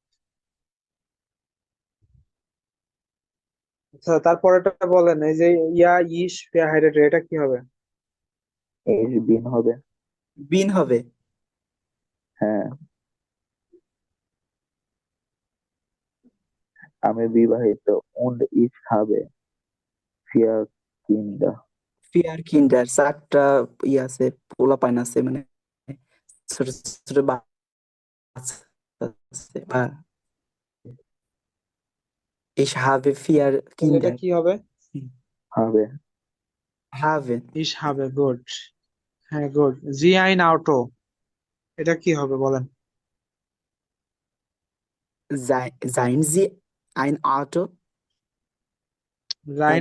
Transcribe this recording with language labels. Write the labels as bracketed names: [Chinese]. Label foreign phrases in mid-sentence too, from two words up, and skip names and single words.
[Bangla] আচ্ছা, তারপরেটা বলেন, এই যে [German] er ist verheiratet, [Bangla] এটা কি হবে? [German] ich bin [Bangla] হবে। বিন হবে। হ্যাঁ, আমি বিবাহিত। [German] und ich habe 4 Kinder। vier Kinder, [Bangla] 4টা ই আছে, পোলাপাইন আছে, মানে ছোট ছোট বাচ্চা আছে। [German] বা ich habe vier [Bangla] তাহলে এটা [German] Kinder। [Bangla] কি হবে? হবে। Have ইস হবে, গুড। হ্যাঁ গুড। [German] Sie ein Auto, [Bangla] এটা কি হবে বলেন? [German] seien Sie ein Auto? জাইন্ট